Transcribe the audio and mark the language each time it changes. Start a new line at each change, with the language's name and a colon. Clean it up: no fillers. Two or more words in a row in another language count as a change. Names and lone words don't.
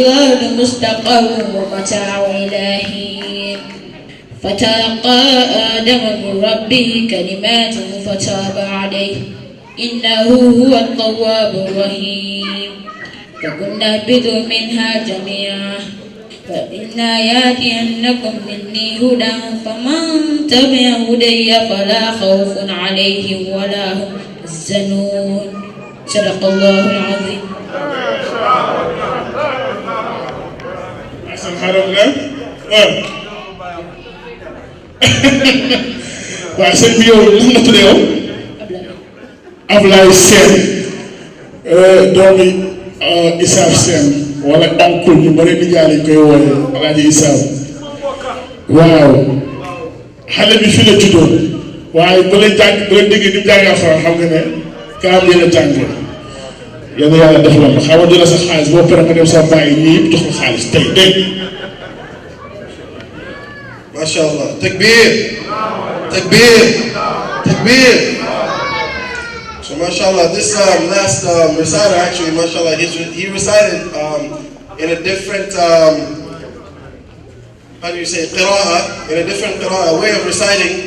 Arabic: الأرض مستقر ومتاع إلى حين فتلقى آدم من ربه كلمات فتاب عليه إنه هو التواب الرحيم فقلنا اهبطوا منها جميعا فإنا يأتينكم مني هدى فمن تبع هدي فلا خوف عليهم ولا هم يحزنون صدق الله العظيم.
Wolof: Assane xaaral na waaw sëñ bi yow lan la tuddee yow Ablaye Sène doomi Isaaf Sène wala oncle ñu bëri di jaay lañ koy wooye Alaaji Isaaf waaw xale bi fi la juddoo waaye bu leen déggee ni mu jàngee alxuraan xam nga ne kaam yéen a jàng yéen a yàlla def la ma xaw a jëla sa xaalis boo pare nga dem sa bàyyi ñii yëpp jox ko xaalis tey dégg
Arabic: ما شاء الله تكبير تكبير تكبير.
English: So MashaAllah, this last reciter actually, MashaAllah, he recited in a different, how do you say, qira'ah, in a different qira'ah, way of reciting.